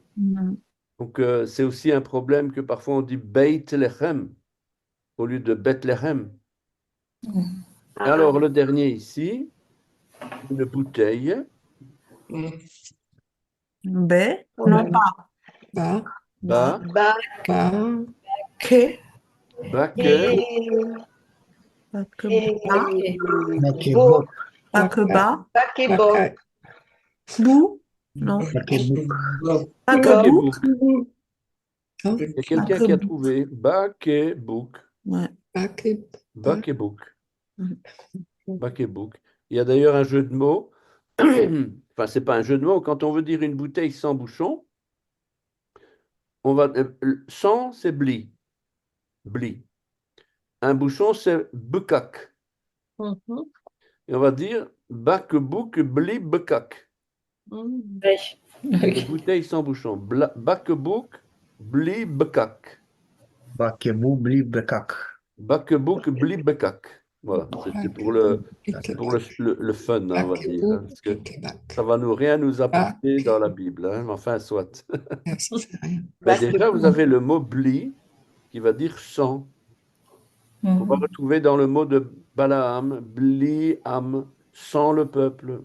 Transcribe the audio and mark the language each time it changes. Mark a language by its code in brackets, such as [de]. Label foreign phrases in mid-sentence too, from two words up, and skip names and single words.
[fr] Donc, c'est aussi un problème que parfois on dit Beit Lechem au lieu de Bethléem. Alors, le dernier ici, une bouteille. B. Non, pas. Ba. Ba, Ba. Ba. K. baque, Pas que ba. Bo. Pas que ba. Bakebo. Baka. Bou. Non. Pas que bou. bakebouk. Hein? Il y a quelqu'un qui a trouvé bakebouk. Ouais. Bake. Bakebouk. Bakebouk. Il y a d'ailleurs un jeu de mots. Enfin, c'est pas un jeu de mots. Quand on veut dire une bouteille sans bouchon, on va sans, c'est bli. Bli. Un bouchon, c'est bukak. Et on va dire [he] בקבוק בלי פקק. [fr] Les bouteilles sans bouchon. [he] בקבוק בלי פקק. בקבוק, בלי, פקק. בקבוק בלי פקק. [fr] Voilà, c'était pour le fun, hein, on va dire, hein, parce que ça va rien nous apporter dans la Bible, hein, mais enfin, soit. Mais déjà, vous avez le mot bli qui va dire sang. On va retrouver dans le mot de Balaam, [he] בלי עם, [fr] sans le peuple.